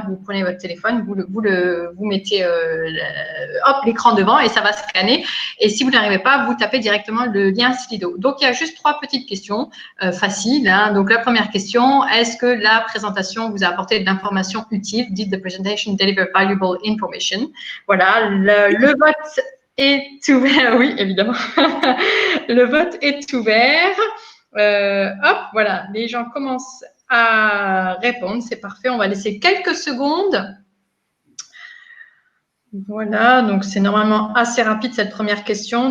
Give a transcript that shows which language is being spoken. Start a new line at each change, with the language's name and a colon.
French: Vous prenez votre téléphone, vous mettez l'écran devant et ça va scanner. Et si vous n'arrivez pas, vous tapez directement le lien Slido. Donc, il y a juste 3 petites questions faciles. Donc, la première question, est-ce que la présentation vous a apporté de l'information utile?
English: Did the presentation deliver valuable information?
French: Voilà, le vote est ouvert. Oui, évidemment. Le vote est ouvert. Hop, voilà, les gens commencent à répondre. C'est parfait. On va laisser quelques secondes. Voilà, donc c'est normalement assez rapide cette première question.